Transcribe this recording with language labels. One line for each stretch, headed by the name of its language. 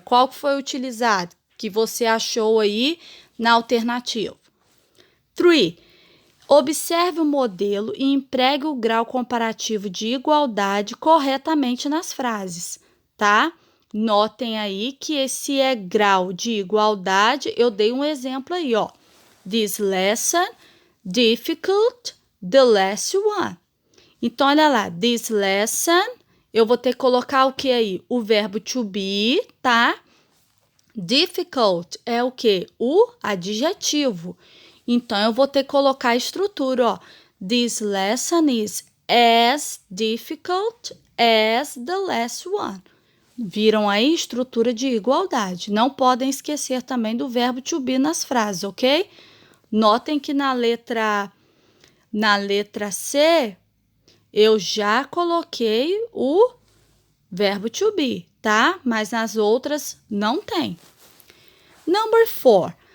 Portuguese: Qual foi utilizado que você achou aí na alternativa? 3. Observe o modelo e empregue o grau comparativo de igualdade corretamente nas frases, tá? Notem aí que esse é grau de igualdade. Eu dei um exemplo aí, ó.
English: This lesson, difficult, the last one.
Portuguese: Então, olha lá.
English: This lesson,
Portuguese: eu vou ter que colocar o que aí? O verbo to be, tá? Difficult é o que? O adjetivo. Então, eu vou ter que colocar a estrutura, ó.
English: This lesson is as difficult as the last one.
Portuguese: Viram aí? Estrutura de igualdade. Não podem esquecer também do verbo to be nas frases, ok? Notem que na letra C, eu já coloquei o verbo to be, tá? Mas nas outras não tem.
English: Number 4.